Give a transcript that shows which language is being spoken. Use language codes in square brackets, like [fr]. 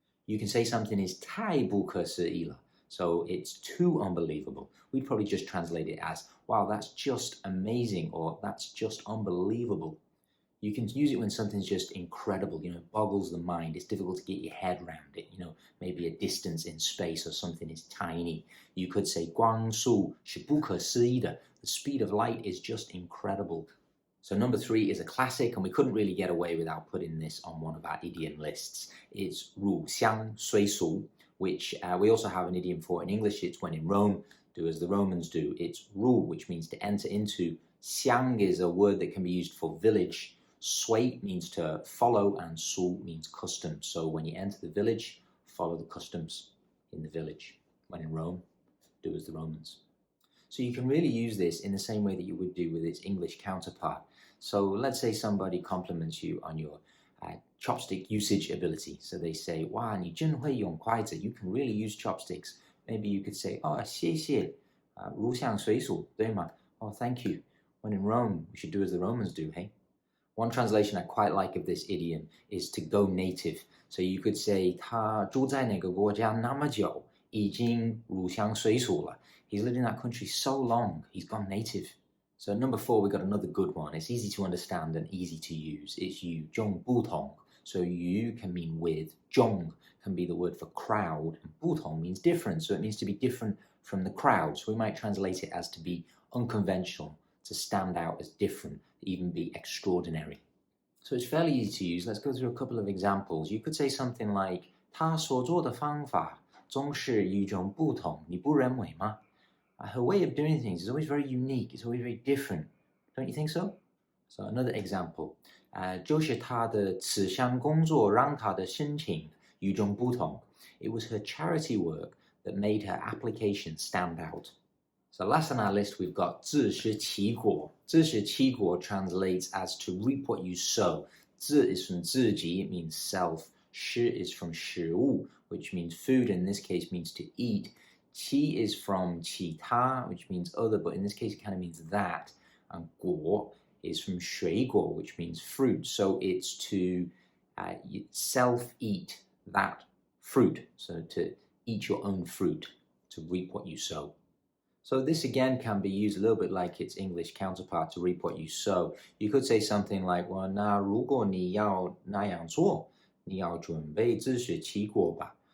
[en] You can say something is [zh] 太不可思议了. [en] So it's too unbelievable. We'd probably just translate it as, wow, that's just amazing, or that's just unbelievable. You can use it when something's just incredible, boggles the mind. It's difficult to get your head around it, maybe a distance in space or something is tiny. You could say [zh] 光速是不可思议的. [en] The speed of light is just incredible. So number 3 is a classic, and we couldn't really get away without putting this on one of our idiom lists. It's 入乡随俗, which we also have an idiom for in English. It's when in Rome, do as the Romans do. It's 入, which means to enter into. 乡 is a word that can be used for village. 随 means to follow, and 俗 means custom. So when you enter the village, follow the customs in the village. When in Rome, do as the Romans. So you can really use this in the same way that you would do with its English counterpart. So let's say somebody compliments you on your chopstick usage ability. So they say, [zh] 哇,你真会用筷子. [en] You can really use chopsticks. Maybe you could say, [zh] 谢谢, 入乡随俗, 对吗? [en] Oh, thank you. When in Rome, we should do as the Romans do, hey? One translation I quite like of this idiom is to go native. So you could say, [zh] 他住在那个国家那么久,已经入乡随俗了. [en] He's lived in that country so long, he's gone native. So number 4, we got another good one. It's easy to understand and easy to use. It's 与众不同. So 与 can mean with, 众 can be the word for crowd, and 不同 means different. So it means to be different from the crowd. So we might translate it as to be unconventional, to stand out as different, even be extraordinary. So it's fairly easy to use. Let's go through a couple of examples. You could say something like, [zh] 他所做的方法总是与众不同, 你不认为吗? [en] Her way of doing things is always very unique. It's always very different. Don't you think so? So another example. [zh] 就是她的慈善工作让她的心情与众不同. [en] It was her charity work that made her application stand out. So last on our list, we've got 自食其果. 自食其果 translates as to reap what you sow. 自 is from 自己, it means self. 食 is from 食物, which means food, and in this case means to eat. 其 is from 其他, which means other, but in this case it kind of means that. And 果 is from 水果, which means fruit. So it's to self-eat that fruit. So to eat your own fruit, to reap what you sow. So this again can be used a little bit like its English counterpart, to reap what you sow. You could say something like, well, [zh] 那如果你要那样做,你要准备自食其果吧.